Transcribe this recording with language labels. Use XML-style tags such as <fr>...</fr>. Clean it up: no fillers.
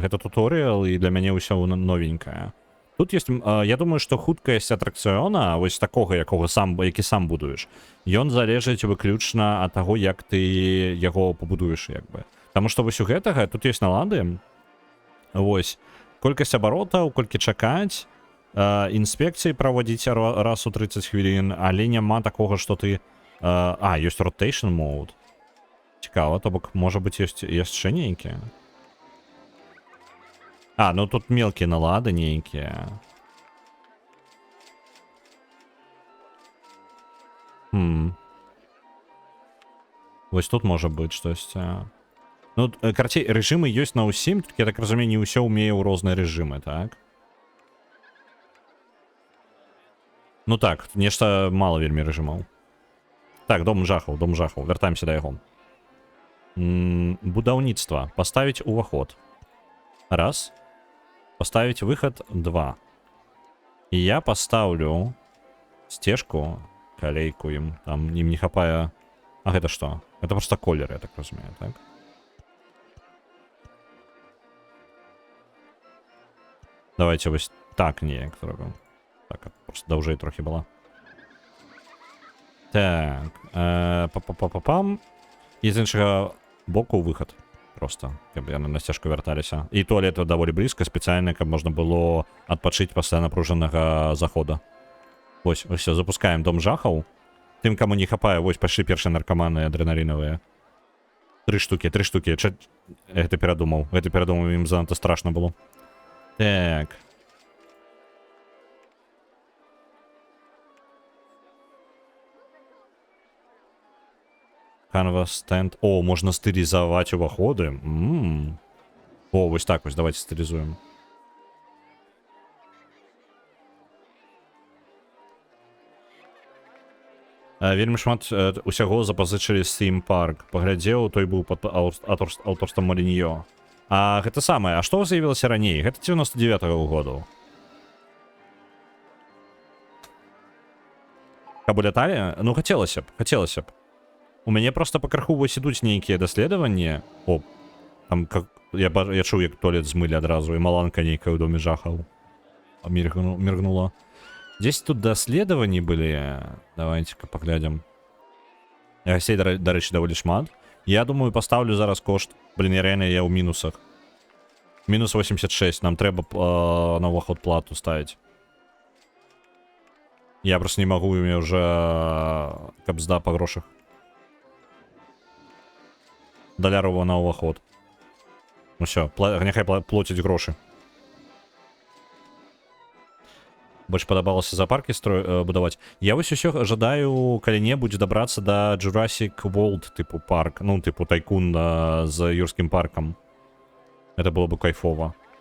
<be>Гэта туторыял, і для мяне ўсё новенькае. Тут есть, я думаю, што хуткасць атракцыёна, вось такога, які сам будуеш, ён залежыць выключна ад таго, як ты яго пабудуеш, як бы. Таму што вось у гэтага, тут есть налады. Вось. Колькасць абаротаў, колькі чакаць, інспекцыі праводзіць раз у 30 хвілін, але няма такога, што ты... ёсць rotation mode. Цікава, то бок, можа быць, ёсць яшчэ нейкія. Ну тут мелкія налады нейкія. Вось тут можа быць штосьці. Ну, карацей, рэжымы ёсць на ўсім, я так разумею, не ўсё ўмее ў розныя рэжымы, так? Ну так, нешта мала вельмі рэжымаў. Так, дом жахаў, вяртаемся да яго. Будаўніцтва. Паставіць уваход. Раз. Паставіць выхад. 2. І я пастаўлю сцежку, калейку ім. Там ім не хапае... гэта што? Гэта проста колер, я так разумею, так? Давайте вось так неяк зробім. Так, просто даўжэй трохі была. Так, па-па-па-па-пам. І з іншага боку выхад. Просто, каб яны на сцежку вярталіся. І туалет даволі блізка, спецыяльна, каб можна было адпачыць пасля напружанага захода. Вось, усё, запускаем дом жахаў. Тым, каму не хапае, вось пайшлі першыя наркаманы адрэналінавыя. 3 штукі. Гэта перадумаў, ім занадта страшна было. Так.</be> <en>Canvas stand.</en> <be>О, можна стылізаваць уваходы. О, вось так вось, давайте стылізуем. Вельмі шмат усяго запазычылі Steam Park. Паглядзеў, той быў пад аўторствам Маліньё. Гэта самае, а што з'явілася раней? Гэта 99-го году. Каб уляталі? Ну, хацелася б. У мяне проста па краху вось ідуць нейкія даследаванні. О, там, я чуў, як туалет змылі адразу, і маланка нейкая ў доме жахаў. Міргнула. Дзесь тут даследаванні былі. Давайте-ка паглядзім. Гасцей, дарэчы, даволі шмат. Я думаю, пастаўлю зараз кошт. Блин, я реально ў мінусах. Мінус 86. Нам трэба на ўваход плату ставіць.</be> <ru>Я просто не магу, у меня уже кабзда па грошах.</ru> <be>Далярова на ўваход. Ну все, няхай плоціць грошы. Больш падабалася зоопарки будаваць. Я вось усё жадаю калі-небудзь дабрацца да Jurassic World типу парк. Ну, типу тайкун з юрскім паркам.</be> <ru>Это было бы кайфова.</ru>